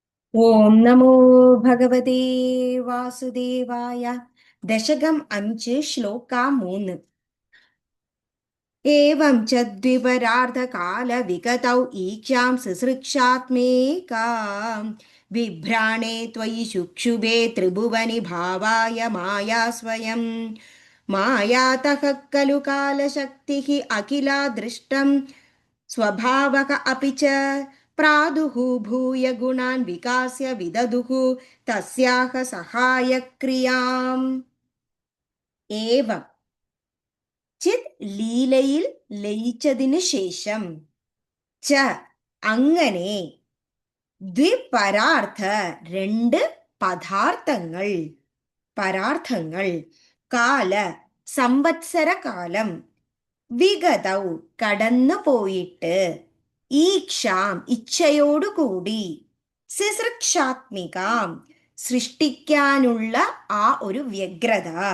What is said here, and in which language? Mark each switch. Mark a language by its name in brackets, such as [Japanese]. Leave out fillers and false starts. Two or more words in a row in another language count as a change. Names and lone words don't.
[Sanskrit] ഓം നമോ ഭഗവതേ വാസുദേവായ. [Malayalam] ദശകം 5 ശ്ലോകം 3. [Sanskrit] एवं च द्विपरार्धकालविगतौ ईक्षां ससृक्षात्मेकां बिभ्राणे त्वयि शुक्षुभे त्रिभुवनि भावाय माया स्वयं मायातः खलु कालशक्तिः अखिला दृष्टं स्वभावः अपि च प्रादुः भूय गुणान् विकास्य विदधुः तस्याः सहायक्रियाम्. [Malayalam] एवं ചിത് ലീലയിൽ ലയിച്ചതിനു ശേഷം ച അങ്ങനെ ദ്വിപരാർത്ഥ രണ്ട് പദാർത്ഥങ്ങൾ പരാർത്ഥങ്ങൾ കാല സംവത്സര കാലം വിഗതൗ കടന്നു പോയിട്ട് ഈക്ഷാം ഇച്ഛയോടുകൂടി സിസൃക്ഷാത്മികാം സൃഷ്ടിക്കാനുള്ള ആ ഒരു വ്യഗ്രത